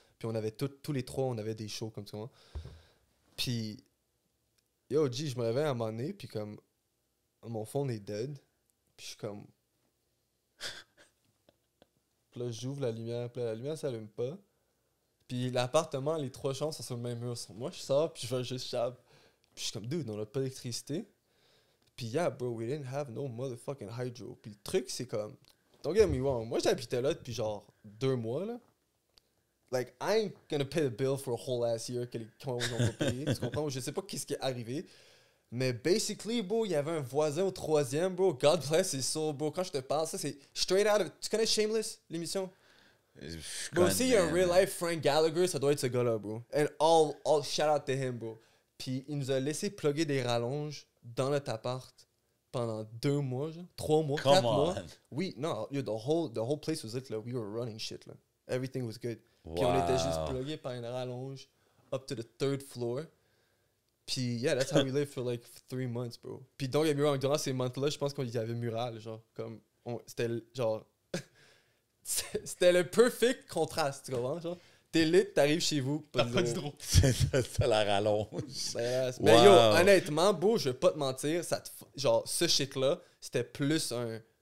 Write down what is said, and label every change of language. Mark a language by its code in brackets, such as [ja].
[fr] Puis on avait tous les trois, on avait des shows, comme tu comprends? Puis, yo, G, je me réveille à un moment donné, puis comme, mon phone est dead, puis je suis comme... Puis là, j'ouvre la lumière, puis là, la lumière s'allume pas. Puis l'appartement, les trois chambres sont sur le même mur. Moi, je sors, puis je vais juste Chab. Puis je suis comme, dude, on a pas d'électricité. [en] Puis yeah, bro, we didn't have no motherfucking hydro. [fr] Puis le truc, c'est comme, [en] don't get me wrong, [fr] moi j'habitais là depuis genre 2 mois, là. [en] Like, I ain't gonna pay the bill for a whole ass year [fr] que les cons ont pas payé. Tu comprends? Je sais pas qu'est-ce qui est arrivé. Mais basically, bro, il y avait un voisin au 3e, bro. [en] God bless his soul, bro. [fr] Quand je te parle, ça c'est [en] straight out of. [fr] Tu connais Shameless, l'émission? Bro, s'il y a un [en] real life [fr] Frank Gallagher, ça doit être ce gars-là, bro. [en] And all shout out to him, bro. [fr] Puis il nous a laissé plugger des rallonges dans notre appart pendant 2 mois, genre. 3 mois, 4 mois. [en] Oui, non, yo, the whole place was lit, là. We were running shit, là. Everything was good. [fr] Puis on était juste plugué par une rallonge [en] up to the 3rd floor. Puis yeah, that's how we lived for like 3 months, bro. [fr] Puis [en] don't get me wrong, [fr] durant ces months-là, je pense qu'il y avait mural, genre, comme, c'était genre, c'était le perfect contraste, tu comprends, genre. T'es lit, t'arrives chez vous, T'as pas de zéro. drôle. Ça la rallonge. Mais Wow. yo, honnêtement, bro, je vais pas te mentir, genre, ce shit-là, c'était plus un...